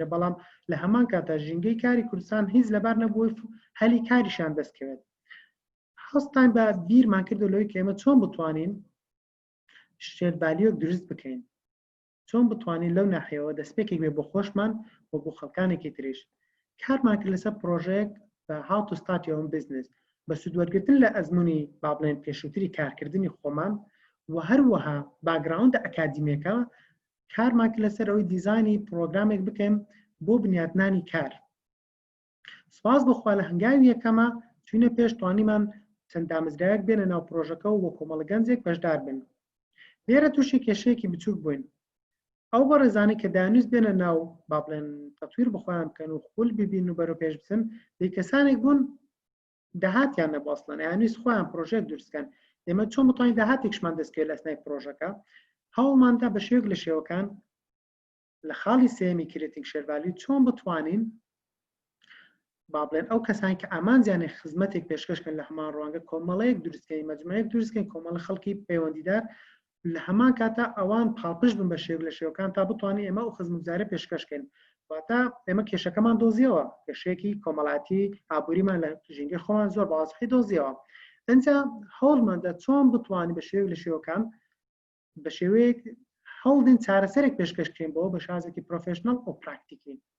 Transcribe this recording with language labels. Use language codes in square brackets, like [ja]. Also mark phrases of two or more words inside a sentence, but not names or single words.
[ckb] بەڵام لە هەمان کاتا ژینگەی کاری کوردستان هیچ لەبار نەبووی هەلی کاریشان دەستکەوێت هەستان بە بیرمان کردو لەوەی کە ئێمە چۆن بتوانین شێربالیۆک دروست بکەین چۆن بتوانین لەو ناحیەوە دەستپێکێک بێ بۆ خۆشمان و بۆ خەڵکانێکی تریش کارمان کرد لەسەر پرۆژەیەک بە [en] how to start your own business [ckb] بە سوودوەرگرتن لە ئەزمموی با بڵێن پێشووتری کارکردنی خۆمان و هەروەها باگراوندە ئەکادیمیەکە کارمان کرد لەسەر ئەوەی دیزانی پرۆگرامێک بکەین بۆ بنیاتنانی کار سپاس بخوا لە هەنگاوی یەکەمە چوینە پێش توانیمان چەند دامەزراوێک بێنە ناو پرۆژەکە و بۆ کۆمەڵە گەنجێک بەشدار بن لێرە تووشی کێشەیەکی بچووک بووین ئەو بە ڕێزانی کە دانویست بێنە ناو با بڵێن تەطویر بخۆیان بکەن و خول ببین و بەرەو پێش بچن دەی کەسانێک بوون داهاتیان نەبوەستڵن یانویست خۆیان پرۆژێک دروستکەن ئێمە چۆن بتوانین داهاتێکشمان دەستکەوێت لە ئەسنای پرۆژەکە هەوڵماندا بە شێوەیەک لە شێوەکان لە خاڵی سێمی [en] creating shared value [ckb] چۆن بتوانین با بڵێن ئەو کەسانی کە ئامانجیانی خزمەتێک پێشکەشکەن لە هەمان ڕوانگە کۆمەڵەیەک دروستکەین مەجموعەیەک دروستکەین کۆمەڵە خەڵکی پەیوەندیدار لە هەمان کاتا ئەوان پاڵپش بن بە شێوەیەک لە شێوەکان تا بتوانین ئێمە ئەو خزمەتگوزارە پێشکەشکەین واتە ئێمە کێشەکەمان دۆزیەوە کێشەیەکی کۆمەڵاتی ئابووریمان لە ژینگەی خۆمان زۆر بەوازحی دۆزیەوە ئەنجا هەوڵماندا چۆن بتوانین بە شێوەیەک لە شێوەکان بە شێوەیەک هەوڵدین چارەسەرێک پێشکەشکەین بۆ بە شازێکی پرۆفێشنەڵ و پراکتیکی